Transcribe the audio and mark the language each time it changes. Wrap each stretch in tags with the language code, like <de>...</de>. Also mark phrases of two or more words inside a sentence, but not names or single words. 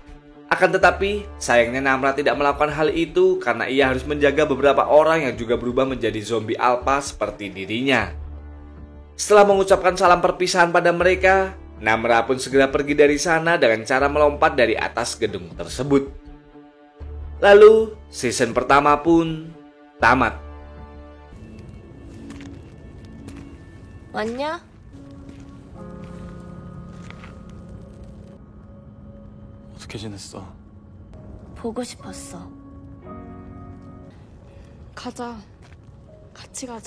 <id>Akan tetapi, sayangnya Namra tidak melakukan hal itu karena ia harus menjaga beberapa orang yang juga berubah menjadi zombie alpha seperti dirinya. Setelah mengucapkan salam perpisahan pada mereka, Namra pun segera pergi dari sana dengan cara melompat dari atas gedung tersebut. Lalu, season pertama pun tamat.</id> <ko>왔냐? 어떻게 지냈어? 보고 싶었어. 가자. 같이 가자.</ko>